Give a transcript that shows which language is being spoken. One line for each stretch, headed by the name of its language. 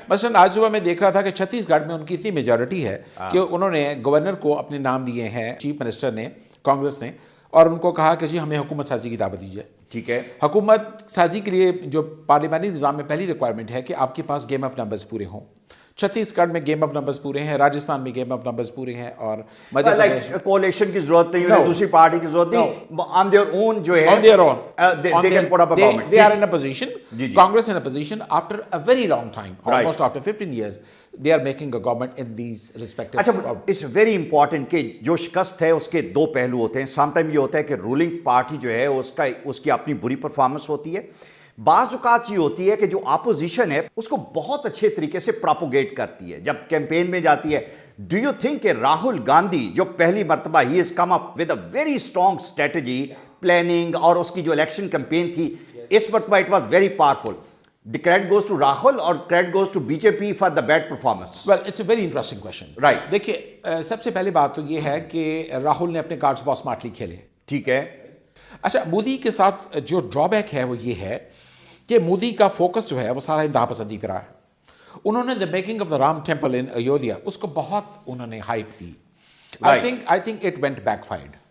Hindi: मसलन आज सुबह मैं देख रहा था कि छत्तीसगढ़ में उनकी इतनी मेजॉरिटी है कि उन्होंने गवर्नर को अपने नाम दिए हैं, चीफ मिनिस्टर ने, कांग्रेस ने, और उनको कहा कि जी हमें हुकूमत साजी की दावत दीजिए। ठीक है। हुकूमत साजी के लिए जो पार्लियामानी निज़ाम में पहली रिक्वायरमेंट है कि आपके पास गेम ऑफ नंबर्स पूरे हों। छत्तीसगढ़ में गेम ऑफ नंबर्स पूरे हैं, राजस्थान में गेम ऑफ नंबर्स पूरे हैं और मध्य प्रदेश कोalition की जरूरत नहीं है, दूसरी पार्टी की जरूरत नहीं,
English: on their own
Hindi: जो है,
English: on their own, they can put up a government. They are in a position, Congress in a position after a very long time, almost after 15 years, they are making a government in these respective.
Hindi: अच्छा,
English: it's very important
Hindi: कि जो शिकस्त है उसके 2 पहलू होते हैं। Sometime ये होता है कि रूलिंग पार्टी जो है उसकी अपनी बुरी परफॉर्मेंस होती है। बाज़ औक़ात ये होती है कि जो अपोजिशन है उसको बहुत अच्छे तरीके से प्रोपोगेट करती है जब कैंपेन में जाती है।
English: do you think कि राहुल गांधी
Hindi: जो पहली मरतबा
English: ही is come up with a very strong strategy planning
Hindi: और उसकी जो इलेक्शन कैंपेन थी, इस मरतबा
English: It was very powerful. The credit goes to Rahul or credit goes to BJP for the bad performance? Well, it's a very interesting question. Right.
Hindi: देखिए, सबसे पहली बात तो ये है कि राहुल ने अपने कार्ड्स बहुत स्मार्टली खेले। ठीक है। अच्छा, मोदी के साथ जो ड्रॉबैक है वो ये है कि मोदी का फोकस जो है वो सारा इंतहा पसंदी पर है।
English: उन्होंने the making of the Ram temple in Ayodhya
Hindi: उसको बहुत उन्होंने hype the.
English: I think it went backfired.